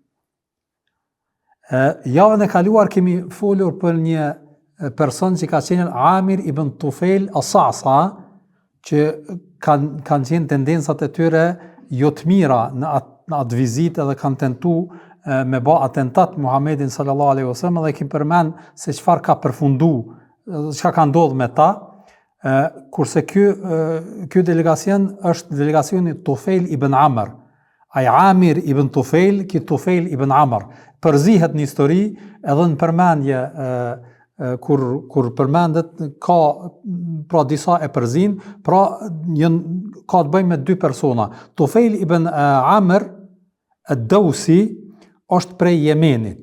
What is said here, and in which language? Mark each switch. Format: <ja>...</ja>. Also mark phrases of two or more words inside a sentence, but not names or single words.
<sq>Javën e kaluar kemi folur për një person që ka qenë Amir ibn Tufail as-Sa'sa, që kanë qenë tendencat e tyre jo të mira në atë vizitë dhe kanë tentuar me bë atentat Muhammedin</sq> <ar>صلى الله عليه وسلم,</ar> <sq>dhe kemi përmend se çfarë ka përfunduar, çka ka ndodhur me ta, kurse ky delegacion është delegacioni Tufail ibn Amr. Ai Amir ibn Tufail, ki Tufail ibn Amr, përzihet në histori edhe në përmendje kur përmendet ka pra disa e përzin, pra ka të bëjmë me 2 persona. Tufail ibn Amr ad-Dawsi është prej Jemenit.</sq>